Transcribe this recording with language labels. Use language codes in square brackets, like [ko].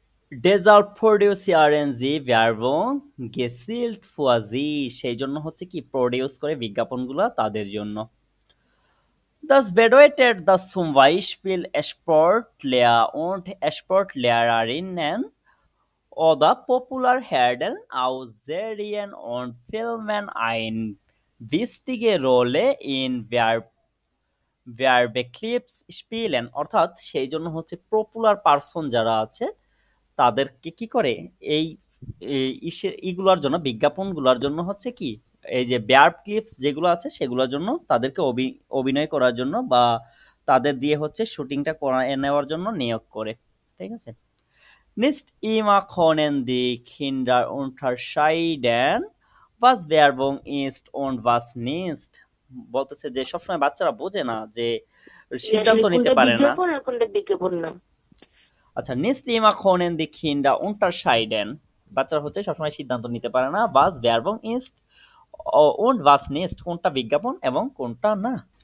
[de] Deshalb produzieren sie Werbung gezielt für sie। [bn] সেই জন্য হচ্ছে কি প্রডিউস করে বিজ্ঞাপনগুলো তাদের জন্য। [de] Das bedeutet, dass zum Beispiel Sportler und Sportlehrerinnen oder Populärhelden aus Serien und Filmen eine wichtige Rolle in ভার্বে ক্লিপস স্পিলেন, [bn] অর্থাৎ সেই জন্য হচ্ছে পপুলার পারসন যারা আছে তাদেরকে কি করে এই ইগুলার জন্য, বিজ্ঞাপনগুলোর জন্য হচ্ছে কি এই যে ভার্ব ক্লিপস যেগুলো আছে সেগুলোর জন্য তাদেরকে অভিনয় করার জন্য বা তাদের দিয়ে হচ্ছে শুটিংটা করায় নেওয়ার জন্য নিয়োগ করে। ঠিক আছে। [de] Nicht immer können die Kinder unterscheiden, was Werbung ist und was nicht. [bn] বলতেছে যে সবসময় বাচ্চারা বোঝে না, যে সিদ্ধান্ত নিতে পারে না। বিজ্ঞাপন আর কোনটা বিজ্ঞাপন না। আচ্ছা, [de] nicht immer können die Kinder unterscheiden, [bn] বাচ্চারা হচ্ছে সবসময় সিদ্ধান্ত নিতে পারে না, [de] was Werbung ist und was nicht, [bn] কোনটা বিজ্ঞাপন এবং কোনটা না।